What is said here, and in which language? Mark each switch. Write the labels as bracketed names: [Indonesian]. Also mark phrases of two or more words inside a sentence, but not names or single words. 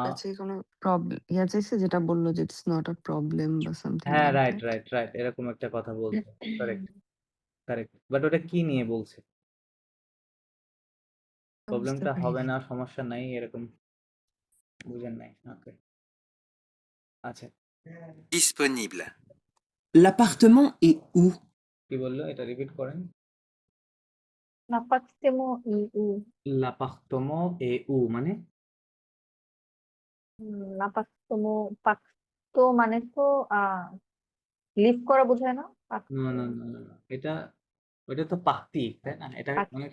[Bangla] কাছে কোনো প্রবলেম চাইছে, যেটা বললো যে [English] it's not a problem [Bangla] বা সামথিং হ্যাঁ, লাইক রাইট দ্যাট। [English] right right, [Bangla] এরকম একটা কথা বলছে, [English] correct correct, [Bangla] বাট ওটা কি নিয়ে বলছে? বুঝতে প্রবলেমটা হবে পারিনি। না, সমস্যা নাই, এরকম বুঝেন নাই? ওকে, আচ্ছা, [French] Disponible. L'appartement est où? [Bangla] কি বললো এটা রিপিট করেন। [French] l'appartement est où. l'appartement est où মানে? [Bangla] নাপাত্তমো পাক্তো মানে তো লিভ করা বোঝায় না? না না না না না, এটা ওটা তো পাখতি, তাই না? এটা অনেক